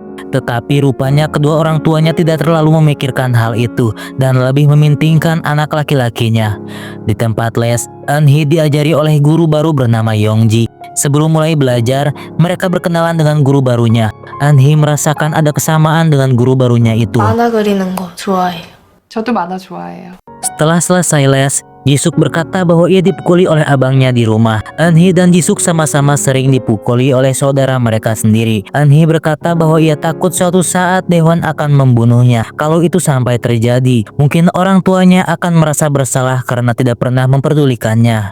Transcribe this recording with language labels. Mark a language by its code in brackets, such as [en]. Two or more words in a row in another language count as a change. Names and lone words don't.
[id] Tetapi rupanya kedua orang tuanya tidak terlalu memikirkan hal itu dan lebih mementingkan anak laki-lakinya. Di tempat les, Eunhee diajari oleh guru baru bernama Yongji. Sebelum mulai belajar, mereka berkenalan dengan guru barunya. Eunhee merasakan ada kesamaan dengan guru barunya itu. [ko] 만화 그리는 거 좋아해요. 저도 만화 좋아해요. [id] Setelah selesai les, Jisuk berkata bahwa ia dipukuli oleh abangnya di rumah. Eunhee dan Jisuk sama-sama sering dipukuli oleh saudara mereka sendiri. Eunhee berkata bahwa ia takut suatu saat Daewon akan membunuhnya. Kalau itu sampai terjadi, mungkin orang tuanya akan merasa bersalah karena tidak pernah memperdulikannya.